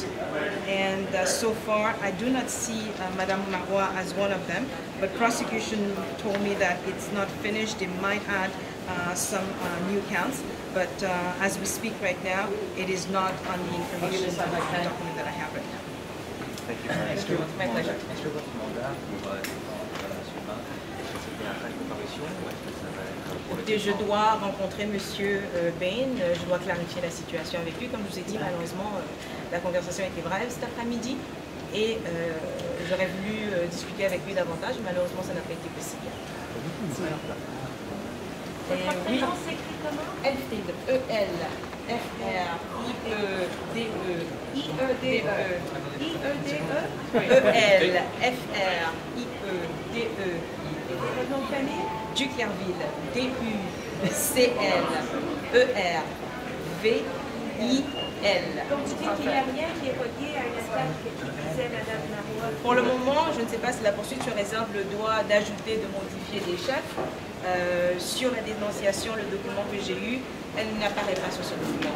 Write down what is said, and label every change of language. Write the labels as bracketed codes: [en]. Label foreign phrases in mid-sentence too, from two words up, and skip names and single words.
[en] And so far, I do not see Madame Marois as one of them, but prosecution told me that it's not finished. They might add some new counts, but as we speak right now, it is not on the information document that I have right now. Thank you. My pleasure. [fr] Est-ce que votre mandat pour suivant, c'était en fin de comparution ou est-ce que ça va être pour le Écoutez, je dois rencontrer Monsieur Bain, je dois clarifier la situation avec lui. Comme je vous ai dit, malheureusement, la conversation était brève cet après-midi et j'aurais voulu discuter avec lui davantage. Malheureusement, ça n'a pas été possible. Votre prénom s'écrit comment? Elfriede, E-L-F-R-I-E-D-E. I-E-D-E. E-L-F-R-I-E-D-E. Votre nom de famille? Duclerville, D-U-C-L-E-R-V-I-L. Donc vous dites qu'il n'y a rien qui est relié à une attaque qui visait Mme Marois. Pour le moment, je ne sais pas si la poursuite sur réserve le droit d'ajouter, de modifier des chefs. Sur la dénonciation, le document que j'ai eu, elle n'apparaît pas sur ce document.